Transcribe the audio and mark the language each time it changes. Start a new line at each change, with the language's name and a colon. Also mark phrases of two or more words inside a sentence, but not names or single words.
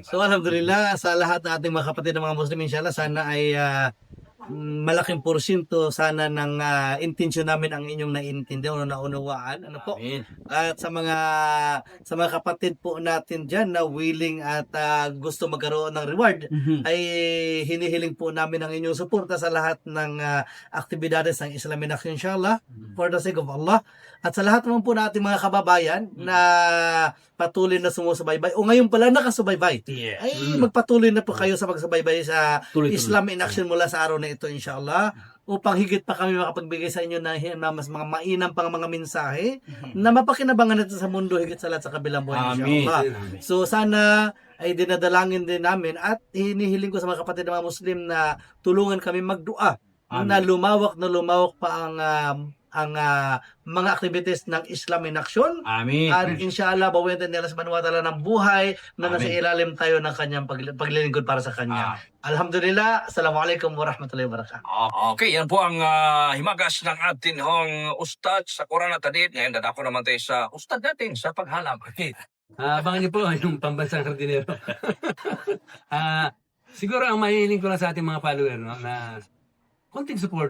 Filipino: So alhamdulillah, sa lahat ng ating mga kapatid ng mga Muslim, inshallah, sana ay malaking porsyento sana ng intensyon namin ang inyong naiintindihan o naunawaan. Ano po? Amen. At sa mga kapatid po natin dyan na willing at gusto magkaroon ng reward, ay hinihiling po namin ang inyong suporta sa lahat ng aktibidades ng Islam in Action, inshallah,
English: for the sake of Allah.
Filipino: At sa lahat naman po natin mga kababayan na patuloy na sumusubaybay o ngayon pala nakasubaybay, ay magpatuloy na po kayo sa pagsubaybay sa Islam in Action mula sa araw na ito, inshallah, upang higit pa kami makapagbigay sa inyo na mas mga mainam pang mga mensahe na mapakinabangan natin sa mundo higit sa lahat sa kabilang buhay, inshallah. So sana ay dinadalangin din namin at hinihiling ko sa mga kapatid ng mga Muslim na tulungan kami magdua na lumawak pa ang mga activities ng Islam in Action. Amin. At inshallah, bawitin nila sa
Arabic: سبحانه وتعالى
Filipino: ng buhay na nasa ilalim tayo ng kanyang paglilingkod para sa kanya. Alhamdulillah.
Arabic: السلام عليكم ورحمة الله وبركاته.
Filipino: Okay, yan po ang himagas ng atin hong Ustad sa Quran at Hadith. Ngayon, dadako naman tayo sa Ustad natin sa paghalam. Okay. Abangan niyo po yung pambansang hardinero. Siguro ang mahihiling ko lang sa ating mga follower, no, na konting support.